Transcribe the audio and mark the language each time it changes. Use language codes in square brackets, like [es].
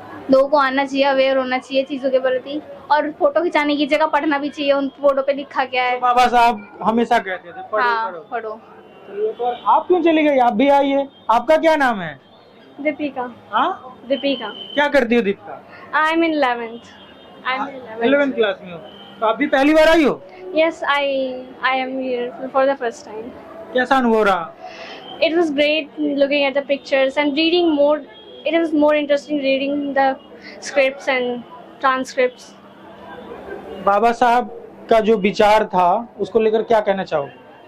[hi] लोगों को आना चाहिए, अवेयर होना चाहिए चीजों के प्रति, और फोटो खिंचाने की जगह पढ़ना भी चाहिए उन फोटो पे लिखा क्या है। बाबा साहब हमेशा कहते थे पढ़ो, हाँ पढ़ो। पढ़ो। तो आप क्यों चली गई? आप भी आइए। आपका क्या नाम है? दीपिका। हाँ, दीपिका। क्या करती हो Deepika? [en] I am in 11th। [hi] 11th class में हो? तो आप भी पहली बार आई हो? [en] Yes, I am here for the first time. [hi] कैसा अनुभव रहा? [en] It was great looking at the pictures and reading more. It was more interesting reading the scripts and transcripts. [hi] बाबा साहब का जो विचार था उसको लेकर क्या कहना चाहोगे?